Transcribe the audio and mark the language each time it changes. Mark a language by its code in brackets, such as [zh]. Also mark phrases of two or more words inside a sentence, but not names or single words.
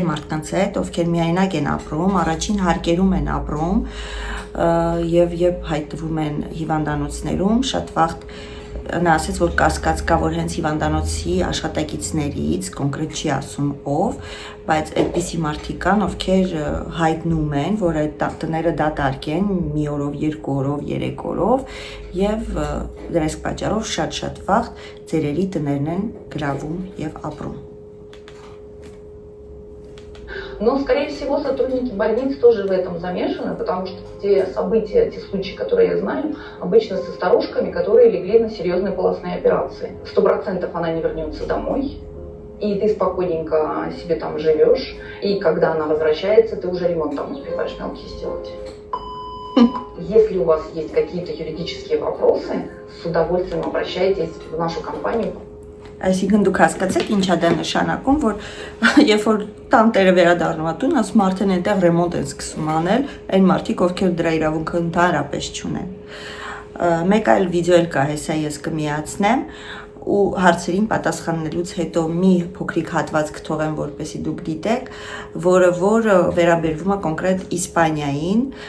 [hy] մարդկանց հետ, ովքեր միայնակ են ապրում, առաջին հարկերում են ապրում եւ երբ հայտնվում են հիվանդանոցներում, շատ վաղ նա ասաց, որ կասկած կա, որ հենց հիվանդանոցի աշխատակիցներից, կոնկրետ չի ասում ով, բայց այդպիսի մարդիկ կան, ովքեր հայտնում են, որ այդ տները դատարկ են մի օրով, երկու օրով, երեք օրով եւ դրանց պատճառով շատ վաղ ծերերի տներն են գրավում եւ ապրում։ [ru] Но, скорее всего, сотрудники больниц тоже в этом замешаны, потому что те события, те случаи, которые я знаю, обычно со старушками, которые легли на серьезные полостные операции. 100% она не вернется домой, и ты спокойненько себе там живешь, и когда она возвращается, ты уже ремонт там успеваешь мелкий сделать. Если у вас есть какие-то юридические вопросы, с удовольствием обращайтесь в нашу компанию. [hy] Այսինքն դուք հասկացեք ինչ է դա նշանակում, որ երբ որ տանտերը վերադառնում տուն, ասում արդեն այնտեղ ռեմոնտ են սկսում անել, այն մարդիկ, ովքեր դրա իրավունքը ընդհանրապես չունեն։ Մեկ այլ վիդեո էլ կա, հեսա ես կմիացնեմ ու հարցերին պատասխանելուց հետո մի փոքրիկ հատված կթողեմ, որպեսզի դուք դիտեք, որը վերաբերվում է կոնկրետ Իսպանիային,